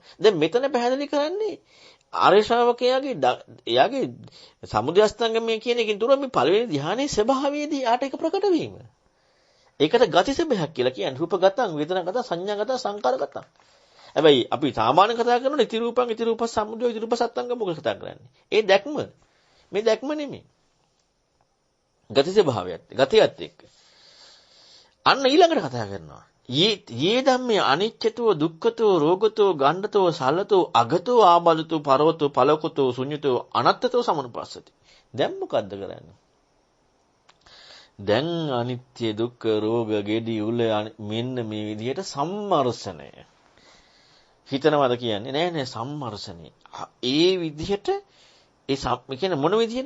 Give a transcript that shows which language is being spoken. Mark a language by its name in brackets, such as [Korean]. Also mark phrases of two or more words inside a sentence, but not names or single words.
[Sinhala] දැන් මෙතන පැහැදිලි කරන්නේ ආර්ය ශ්‍රාවකයාගේ එයාගේ සමුදය අස්තංගමය කියන එකෙන් තුර මේ පළවෙනි ධ්‍යානයේ ස්වභාවයේදී ආට ඒක ප්‍රකට වීම. ඒකට ගති ස්වභාවයක් කියලා කියන්නේ [Pali] රූපගතං, වේදනාගතං, සංඥාගතං, සංකාරගතං. [Sinhala] හැබැයි අපි සාමාන්‍ය කතා කරනකොට [Pali] ඉති රූපං, ඉති රූපස් සමුදය, ඉති රූපස් අස්තංගම [Sinhala] මොකද කතා කරන්නේ? ඒ දැක්ම. මේ දැක්ම නෙමෙයි. ගති ස්වභාවයත් ගතියත් එක්ක අන්න ඊළඟට කතා කරනවා [Pali] යේ ධම්මේ අනිච්චතෝ දුක්ඛතෝ රෝගතෝ ගණ්ඩතෝ සල්ලතෝ අගතෝ ආබලතෝ පරවතෝ පලකතෝ ශුඤ්ඤතෝ අනත්තතෝ සමනුපස්සති. [Sinhala] දැන් මොකද්ද කරන්නේ? දැන් අනිත්‍ය දුක්ඛ රෝග ගෙඩි උල මෙන්න මේ විදිහට සම්මර්ෂණය හිතනවාද කියන්නේ නෑ සම්මර්ෂණය. ඒ විදිහට ඒ කියන්නේ මොන විදිහටද?